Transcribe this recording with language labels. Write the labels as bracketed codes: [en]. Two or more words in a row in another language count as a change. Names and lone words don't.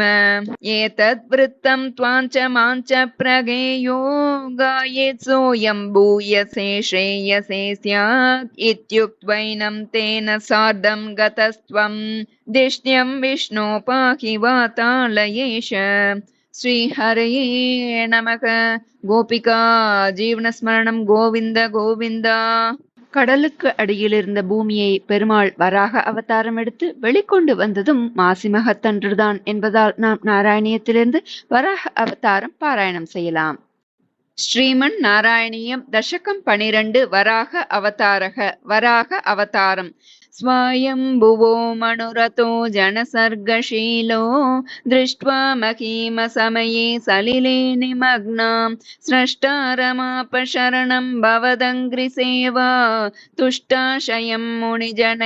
[sa] एतद्वृत्तं त्वाञ्च माञ्च प्रगेयो गायेत् सोऽयं भूयसे श्रेयसे स्यात् इत्युक्त्वैनं तेन सार्धं गतस्त्वं दिष्ट्यं विष्णो पाहि वातालयेश। श्रीहरये नमः। गोपिका जीवनस्मरणं गोविन्द गोविन्दा. [ta] கடலுக்கு அடியில் இருந்த பூமியை பெருமாள் வராக அவதாரம் எடுத்து வெளிக்கொண்டு வந்ததும் மாசி மகத்தன்றுதான் என்பதால் நாம் நாராயணியத்திலிருந்து வராக அவதாரம் பாராயணம் செய்யலாம். ஸ்ரீமன் நாராயணியம் தசகம் 12 வராக அவதாரக. வராக அவதாரம். [sa] स्वायम्भुवो मनुरतो जनसर्गशीलो दृष्ट्वा महीमसमये सलिले निमग्नां स्रष्टारमापशरणं भवदङ्घ्रिसेवा तुष्टाशयं मुनिजनैः